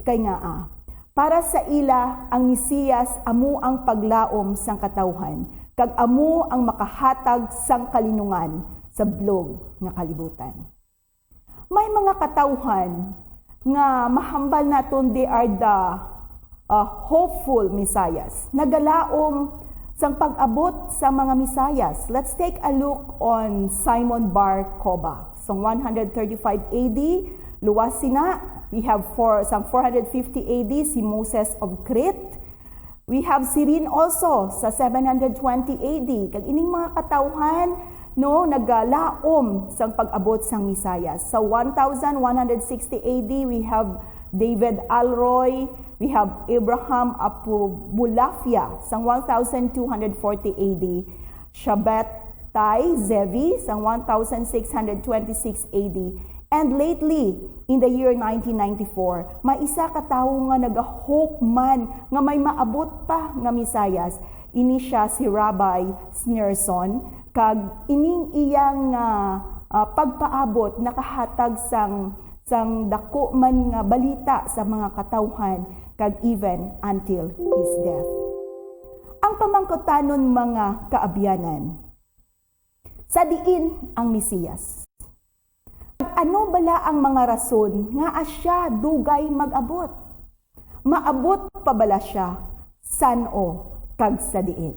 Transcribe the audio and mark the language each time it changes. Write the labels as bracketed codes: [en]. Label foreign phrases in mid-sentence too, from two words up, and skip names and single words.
[hil] Kay nga para sa ila ang Mesiyas amo ang paglaom sang katawhan kag amo ang makahatag sang kalinungan sa blog nga kalibutan. May mga katawhan nga mahambal naton [en] they are the hopeful Messiahs. [hil] Nagalaom sang pag-abot sa mga Messiahs. [en] Let's take a look on Simon Bar Kokhba. So 135 AD, [hil] luwas sina. [en] We have some 450 AD, si Moses of Crete. We have Cyrene also sa 720 AD. [hil] Kag ining mga katawhan nagalaom sang pag-abot sang Messiahs. [en] Sa 1160 AD, we have David Alroy, we have Abraham Abulafia sang 1240 AD, Shabbatai Zevi sang 1626 AD, and lately, in the year 1994, [hil] may isa ka tawo nga nag-hope man nga may maabot pa nga Misayas. Ini siya si Rabbi Sneerson, kag ining iyang pagpaabot nakahatag sang dako man nga balita sa mga katawhan kag [en] even until his death. [hil] Ang pamangkotanon mga kaabyanan, sa diin ang Mesiyas. Ano bala ang mga rason nga asya dugay mag-abot? Maabot pa bala siya san-o kag sa diin?